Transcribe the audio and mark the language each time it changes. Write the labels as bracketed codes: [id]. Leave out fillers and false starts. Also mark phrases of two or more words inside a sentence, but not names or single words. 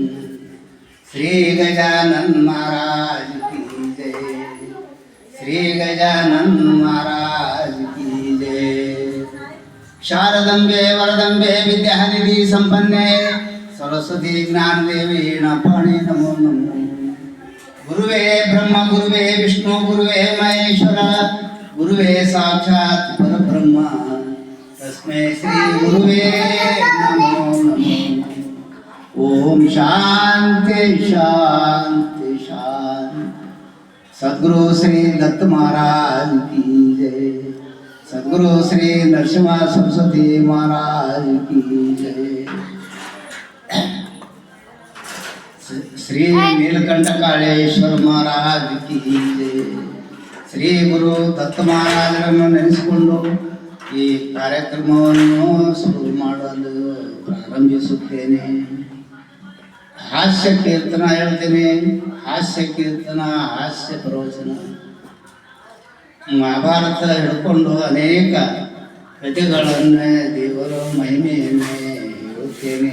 [hi] श्री गजानन महाराज की जय. श्री गजानन महाराज की जय. [kn] ಶಾರದಂಬೆ ವರದಂಬೆ ವಿದ್ಯಾನಿಧಿ ಸಂಪನ್ನೆ ಸರಸ್ವತಿ ಜ್ಞಾನದೇವಿ ಪಾಣಿ ನಮೋ ನಮೋ. [sa] ಗುರುವೇ ಬ್ರಹ್ಮ ಗುರುವೇ ವಿಷ್ಣು ಗುರುವೇ ಮಹೇಶ್ವರ ಗುರುವೇ ಸಾಕ್ಷಾತ್ ಪರಬ್ರಹ್ಮ ತಸ್ಮೈ ಶ್ರೀ ಗುರುವೇ ನಮೋ ನಮೋ. ಓಂ ಶಾಂತಿ ಶಾಂತಿ ಶಾಂತಿ. [hi] सद्गुरु श्री दत्त महाराज की जय. सद्गुरु श्री नरसिंह सरस्वती महाराज की जय. श्री नीलकंठ कालेश्वर महाराज की जय. [kn] ಶ್ರೀ ಗುರು ದತ್ತ ಮಹಾರಾಜರನ್ನು ನೆನೆಸಿಕೊಂಡು ಈ ಕಾರ್ಯಕ್ರಮವನ್ನು ಶುರು ಮಾಡಲು ಪ್ರಾರಂಭಿಸುತ್ತೇನೆ. ಹಾಸ್ಯ ಕೀರ್ತನ ಹೇಳ್ತೇನೆ. ಹಾಸ್ಯ ಕೀರ್ತನ, ಹಾಸ್ಯ ಪ್ರವಚನ, ಮಹಾಭಾರತ ಹಿಡ್ಕೊಂಡು ಅನೇಕ ಕಥೆಗಳನ್ನು ದೇವರ ಮಹಿಮೆಯನ್ನೇ ಹೇಳುತ್ತೇನೆ.